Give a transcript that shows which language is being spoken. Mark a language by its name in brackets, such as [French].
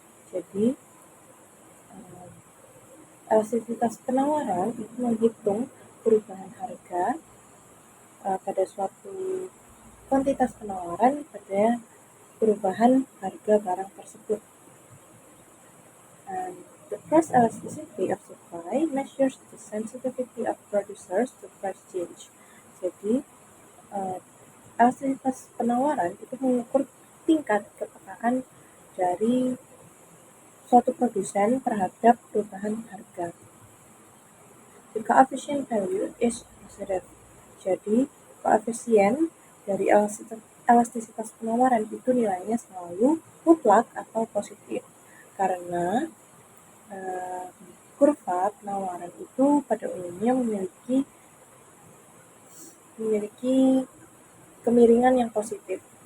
[Indonesian] Jadi, elastisitas penawaran itu menghitung perubahan harga pada suatu kuantitas penawaran pada perubahan harga barang tersebut. [English] And the price elasticity of supply supply measures the sensitivity of producers to price change. [Indonesian] Jadi, elastisitas penawaran itu mengukur tingkat kepekaan dari suatu produsen terhadap perubahan harga. [English] The coefficient value is positive. [Indonesian] Jadi, koefisien dari elastisitas penawaran itu nilainya selalu mutlak atau positif. Karena kurva penawaran itu pada umumnya memiliki kemiringan yang positif.